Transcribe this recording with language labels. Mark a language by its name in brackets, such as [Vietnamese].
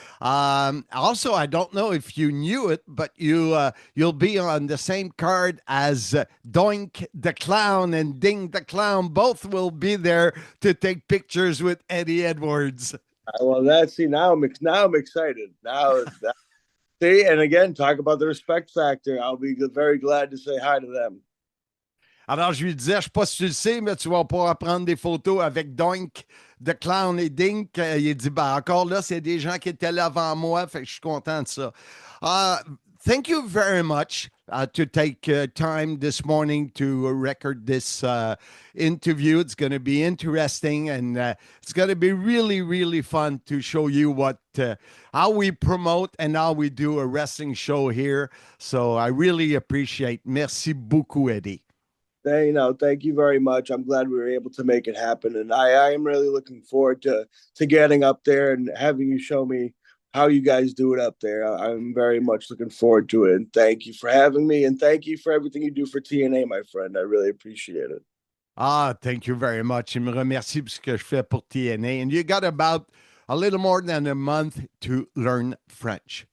[English] Also, I don't know if you knew it, but you'll be on the same card as Doink the Clown and Ding the Clown. Both will be there to take pictures with Eddie Edwards. Well, now I'm excited. See, and again, talk about the respect factor. I'll be very glad to say hi to them. [French] Alors, je lui disais, je ne sais pas si tu le sais, mais tu vas pouvoir prendre des photos avec Doink, The Clown et Dink. Il dit, encore là, c'est des gens qui étaient là avant moi, fait que je suis content de ça. [English] Thank you very much to take time this morning to record this interview. It's going to be interesting, and it's going to be really, really fun to show you how we promote and how we do a wrestling show here. So I really appreciate. [French] Merci beaucoup, [English] Eddie. Thank you very much. I'm glad we were able to make it happen. And I am really looking forward to getting up there and having you show me how you guys do it up there. I'm very much looking forward to it. And thank you for having me. And thank you for everything you do for TNA, my friend. I really appreciate it. Ah, thank you very much. [French] Il me remercie pour ce que je fais pour TNA. [English] And you got about a little more than a month to learn French.